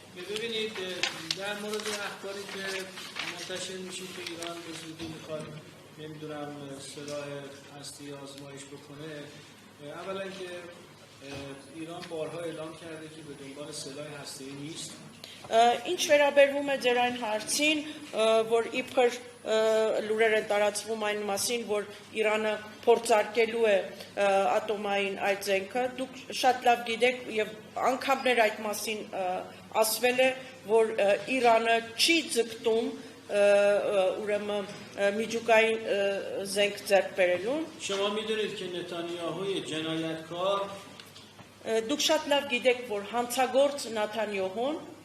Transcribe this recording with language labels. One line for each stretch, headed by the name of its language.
Persian: ببینید در مورد اخباری که منتشر میشه که ایران به زودی میخواد نمیدونم سلاح هسته‌ای آزمایش بکنه، اولا که ایران بارها اعلام کرده که به دنبال سلاح هسته‌ای نیست.
Armenian: Ինչ վերաբերվում է ձեր այն հարցին, որ իբր լուրեր են տարածվում այն մասին, որ Իրանը փորձարկելու է ատոմային այդ զենքը, դուք շատ լավ գիտեք եւ անգամներ այդ մասին ասվել է, որ Իրանը չի ձգտում ուրեմն միջուկային զենք ձեռք բերելուն.
Persian: شما میدونید که نتانیاهوی جنایتکار
Armenian: դուք շատ լավ գիտեք, որ հանցագործ Նաթանյահուն